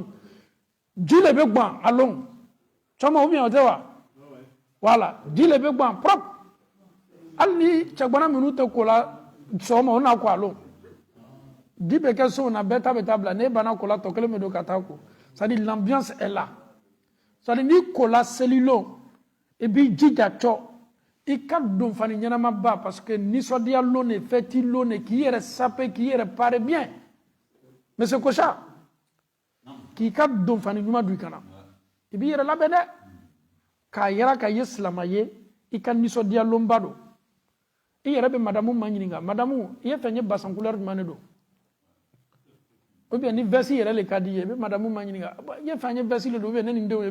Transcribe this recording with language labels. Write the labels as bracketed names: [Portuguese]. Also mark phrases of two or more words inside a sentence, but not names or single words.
[Bambara] ji le bɛ gbɔn a lɔn cɔmɔ [French] ou bien [Bambara] o tɛ wa voilà ji le bɛ gbɔn propre hali ni cɛgbana minnu tɛ ko la sɔgɔma o na ko a lɔn ji bɛ kɛ so na bɛɛ ta bɛ taa bila n'e banna ko la tɔ kelen bɛ don ka taa ko [French] c'est-à-dire l'ambiance est là c'est-à-dire [Bambara] ni ko la seli lɔn i b'i jija cɔ i ka don fani ɲɛnama ba parce que nisɔndiya lɔn ne fɛti lɔn ne k'i yɛrɛ sape k'i yɛrɛ pare [French] bien mais c'est quoi ça [Bambara] k'i ka don fani ɲuman don i kana i b'i yɛrɛ labɛn dɛ k'a yɛrɛ ka ye silama ye i ka nisɔndiya lɔnba don i yɛrɛ bɛ madamu ma ɲininka madamu i ye fɛn ye basan couleur jumɛn de don [French] ou bien [Bambara] ni veste yɛrɛ le ka di ye i bɛ madamu ma ɲininka i ye fɛn ye veste le don [French] ou bien [Bambara] ne ni n denw ye